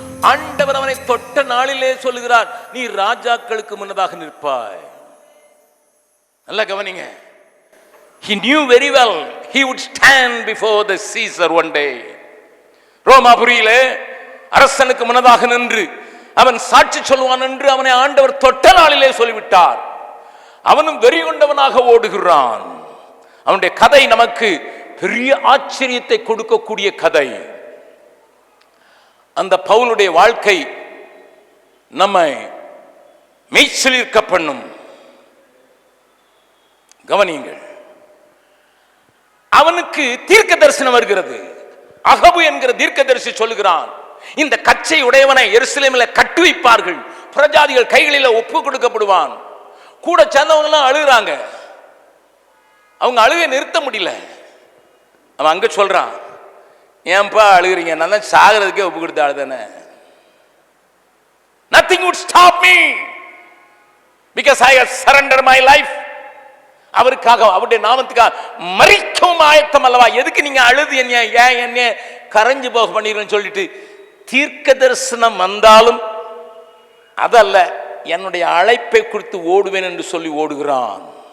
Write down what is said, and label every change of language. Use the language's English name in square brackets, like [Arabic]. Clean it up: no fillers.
[Tamil] ஆண்டவர் அவனை தொட்ட நாளிலே சொல்லுகிறார், நீ ராஜாக்களுக்கு முன்னதாக நிற்பாய். நல்லா கவனிங்க. [English] He knew very well he would stand before the Caesar one day. [Tamil] ரோமாபுரியிலே அரசனுக்கு முன்னதாக நின்று அவன் சாட்சி சொல்வான் என்று அவனை ஆண்டவர் தொட்ட நாளிலே சொல்லிவிட்டார். அவனும் வெறி கொண்டவனாக ஓடுகிறான். அவனுடைய கதை நமக்கு பெரிய ஆச்சரியத்தை கொடுக்கக்கூடிய கதை. அந்த பவுலுடைய வாழ்க்கை நம்மை மெய்சிலிர்க்க பண்ணும். கவனியுங்கள். அவனுக்கு தீர்க்க தரிசனம் வருகிறது. அகபு என்கிற தீர்க்கதரிசி சொல்லுகிறான், இந்த கச்சை உடையவனை எருசலேமில் கட்டு வைப்பார்கள், பிரஜாதிகள் கைகளில் ஒப்பு கொடுக்கப்படுவான். கூட சேர்ந்தவங்க எல்லாம் அழுகிறாங்க. அவங்க அழுகை நிறுத்த முடியல. அவன் அங்க சொல்றான், ஏன்பா அழுகிறீங்க? நான் தான் சாகிறதுக்கே ஒப்பு கொடுத்த ஆளுதானே. [English] Nothing would stop me because I have surrendered my life. [Tamil] அவருக்காக, அவருடைய நாமத்துக்காக மரிக்கவும் ஆயத்தம் அல்லவா? எதுக்கு நீங்க அழுது என்ன கரைஞ்சு போக பண்ணிருன்னு சொல்லிட்டு தீர்க்க தரிசனம் வந்தாலும் அதல்ல, என்னுடைய அழைப்பை குறித்து ஓடுவேன் என்று சொல்லி ஓடுகிறான்.